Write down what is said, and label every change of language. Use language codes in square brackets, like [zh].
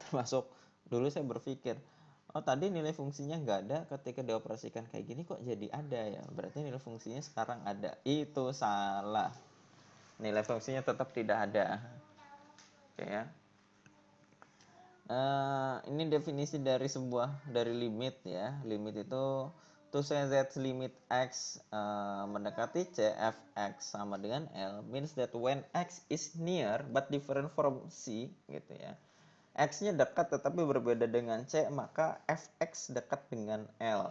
[id] Termasuk dulu saya berpikir, oh tadi nilai fungsinya nggak ada, ketika dioperasikan kayak gini kok jadi ada ya, berarti nilai fungsinya sekarang ada. Itu salah, nilai fungsinya tetap tidak ada. Oke ya. Ini definisi dari limit ya. Limit itu [en] to say that limit x [id] mendekati c, fx sama dengan L [en] means that when x is near but different from c [id] gitu ya. X-nya dekat tetapi berbeda dengan C, maka fx dekat dengan L.